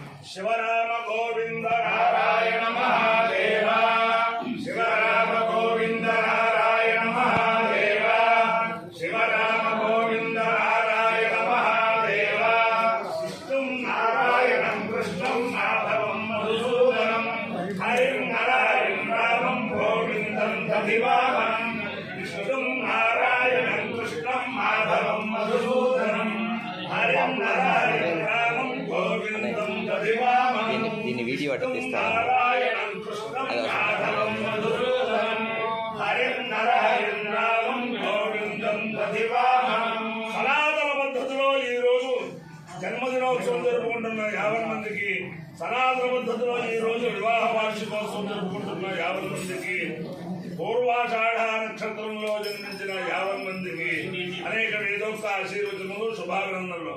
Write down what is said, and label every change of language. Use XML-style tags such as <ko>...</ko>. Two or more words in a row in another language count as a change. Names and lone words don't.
<sa>शिवराम गोविंद नारायण महादेव शिवराम गोविंद नारायण महादेव शिवराम गोविंद नारायण महादेव विष्णुं नारायणं कृष्णं माधवं मधुसूदनं हरिं नारायणं रामं गोविन्दं दधिवामनं विष्णुं नारायणं कृष्णं माधवं मधुसूदनं हरिं नारायणं रामं गोविन्दं</sa> <te>దీన్ని వీడియో అట్లా తీస్తాను. సనాతన పద్ధతిలో ఈ రోజు జన్మదినోత్సవం జరుపుకుంటున్న 50 మందికి, సనాతన పద్ధతిలో ఈ రోజు వివాహ వార్షికోత్సవం జరుపుకుంటున్న 50 మందికి, పూర్వాషాఢ నక్షత్రంలో జన్మించిన 50 మందికి అనేక వేదోక్త ఆశీర్వచనములు, శుభాభినందనలు.</te>